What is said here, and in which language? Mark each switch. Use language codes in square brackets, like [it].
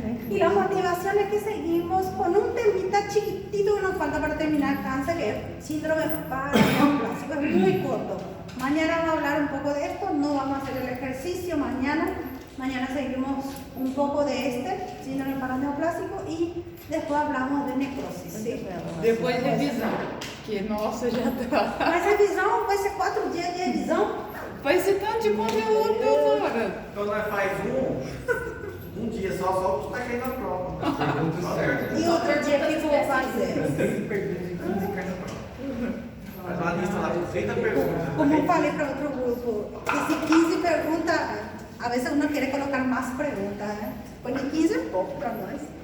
[es] Y la motivación es que seguimos con un temita chiquitito que nos falta para terminar cáncer, que es síndrome paraneoplásico, es muy corto. Mañana vamos a hablar un poco de esto, no vamos a hacer el ejercicio mañana seguimos un poco de síndrome paraneoplásico y después hablamos de necrosis. ¿Sí? [pt] Depois revisão, que nossa, já tá. Mas revisão vai ser 4 dias de revisão? Vai ser tanto de conteúdo, doutora. Então nós faz um dia só o que tá caindo na prova. Pergunta certa. E outro dia que vou fazer? 30 perguntas e 15 cai na prova. Faz uma lista lá com 30 perguntas. Como eu falei para outro grupo, que se 15 perguntas, [es] a veces uno quiere colocar más preguntas, [pt] ¿eh? [es] Pues ni 15 es poco para nós.